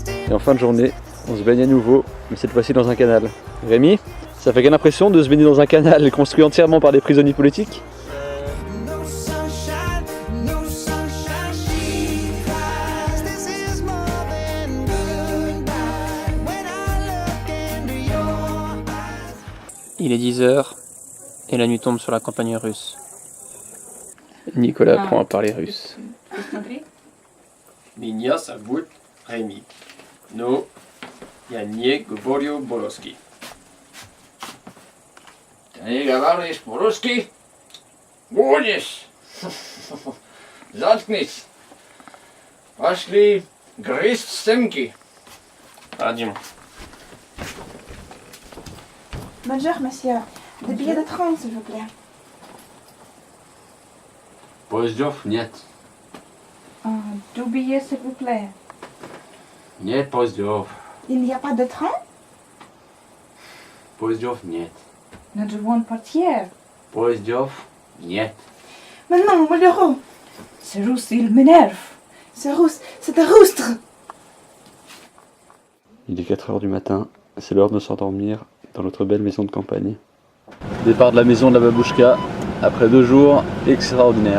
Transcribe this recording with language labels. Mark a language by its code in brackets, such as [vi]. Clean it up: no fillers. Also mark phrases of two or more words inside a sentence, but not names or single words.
[fr] Et en fin de journée, on se baigne à nouveau, mais cette fois-ci dans un canal. Rémi, ça fait quelle impression de se baigner dans un canal construit entièrement par des prisonniers politiques? [en] No sunshine, she cries. This is more than goodbye. When I look into your eyes. [fr] Il est 10h et la nuit tombe sur la campagne russe. Nicolas apprend à parler russe. [ru] Меня зовут Rémi. Но я не говорю по-русски. Ты не говоришь по-русски? Будешь! Заткнись! Пошли грызть стенки! Пойдем. [fr] Bonjour, monsieur. Des billets de train, s'il vous plaît. [ru] Поездов нет. [fr] Deux billets, s'il vous plaît. [ru] Нет поездов. [fr] Il n'y a pas de train? [ru] Поездов нет. [fr] Nous devons partir. [ru] Поездов нет. [fr] Mais non, malheureux. C'est russe, il m'énerve. C'est russe, c'est un rustre. Il est 4 h du matin, c'est l'heure de s'endormir dans notre belle maison de campagne. Départ de la maison de la Babouchka, après 2 jours extraordinaires.